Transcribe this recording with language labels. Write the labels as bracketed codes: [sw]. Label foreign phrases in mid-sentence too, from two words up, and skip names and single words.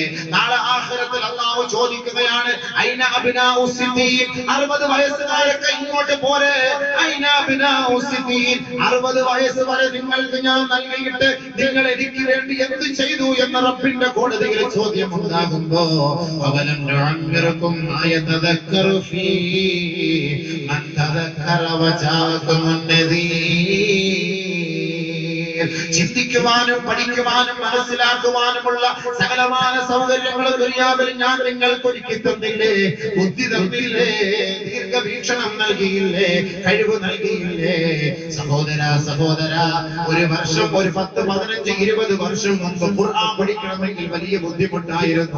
[ml] നാളെ ആഖിറത്തിൽ അല്ലാഹു ചോദിക്കുകയാണ്, [ar] أين أبناء الستين, [ml] 60 വയസ്സുകാരൊക്കെ ഇങ്ങോട്ട് പോരെ. [ar] أين أبناء الستين, [ml] 60 വയസ്സ് വരെ നിങ്ങൾക്ക് ഞാൻ നൽകിയിട്ട് നിങ്ങൾ എനിക്ക് വേണ്ടി എന്ത് ചെയ്തു എന്ന് റബ്ബിന്റെ കോടതിയിൽ ചോദ്യം ഉണ്ടാകുമ്പോ [ar] أولم نعمركم ما يتذكر فيه من تذكر وجاءكم النذير. [ml] ചിന്തിക്കുവാനും പഠിക്കുവാനും മനസ്സിലാക്കുവാനുമുള്ള സകലമായ സൗകര്യങ്ങളും ദുനിയാവിൽ ഞാൻ നിങ്ങൾക്ക് ഒരുക്കി തന്നില്ലേ? ബുദ്ധി തന്നില്ലേ? ദീർഘവീക്ഷണം നൽകിയില്ലേ? കഴിവ് നൽകിയില്ലേ? സഹോദര, ഒരു വർഷം, ഒരു 10, 15, 20 വർഷം മുമ്പ് ഖുർആൻ പഠിക്കണമെങ്കിൽ വലിയ ബുദ്ധിമുട്ടായിരുന്നു.